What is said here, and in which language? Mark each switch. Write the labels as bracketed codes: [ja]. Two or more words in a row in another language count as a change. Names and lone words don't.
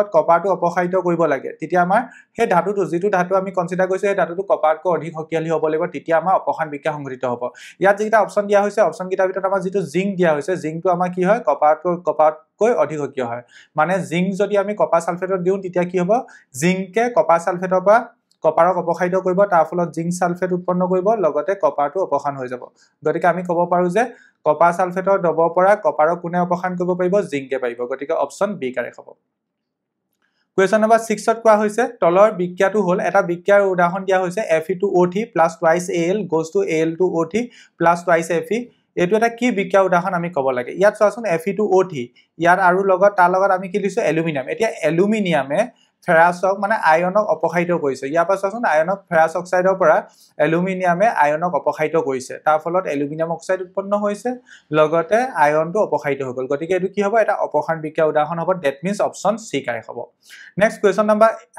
[as] কপাৰটো অপসাৰিত কৰিব লাগে তেতিয়া আমাৰ সেই ধাতুটো যিটো ধাতু আমি কনসিডাৰ কৰিছো সেই ধাতুটো কপাৰতকৈ অধিক শক্তিশালী হ'ব লাগিব তেতিয়া আমাৰ অপসাৰণ বিক্ৰিয়া সংঘটিত হ'ব ইয়াত যেটা অপচন দিয়া হৈছে অপচন কিটাৰ ভিতৰত আমাৰ যিটো জিংক দিয়া হৈছে জিংকটো আমাৰ কি হয় কপাৰতকৈ অধিক সক্ৰিয় হয় মানে জিংক যদি আমি কপাৰ সালফেটত দিও তেতিয়া কি হ'ব জিংকে কপাৰ সালফেটৰ পৰা কপাৰক অপসাৰিত কৰিব তাৰ ফলত জিংক সালফেট উৎপন্ন কৰিব লগতে কপাৰটো অপসাৰণ হৈ যাব গতিকে আমি ক'ব পাৰো যে কপাৰ সালফেটৰ দ্ৰৱৰ পৰা কপাৰক কোনে অপসাৰণ কৰিব পাৰিব জিংকে পাৰিব গতিকে [en] option B correct [as] হ'ব [en] Question number 6 [as] ত কোৱা হৈছে তলৰ বিক্ৰিয়াটো হ'ল এটা বিক্ৰিয়াৰ উদাহৰণ দিয়া হৈছে Fe2O3 + [en] twice Al goes to Al2O3 + twice Fe [as] এটো এটা কি বিক্ৰিয়া উদাহৰণ আমি ক'ব লাগে ইয়াত চোৱাচোন Fe2O3 ইয়াৰ আৰু লগত তাৰ লগত আমি কি লিখছো এলুমিনিয়াম এতিয়া এলুমিনিয়ামে ফেৰাছক মানে আয়নক অপসাৰিত কৰিছে ইয়াৰ পৰা চোৱাচোন আয়নক ফেৰাছ অক্সাইডৰ পৰা এলুমিনিয়ামে আয়নক অপসাৰিত কৰিছে তাৰ ফলত এলুমিনিয়াম অক্সাইড উৎপন্ন হৈছে লগতে আয়নটো অপসাৰিত হৈ গ'ল গতিকে এটো কি হ'ব এটা অপসাৰণ বিক্ৰিয়া উদাহৰণ হ'ব [en] that means option C correct [as] হ'ব [en] next question number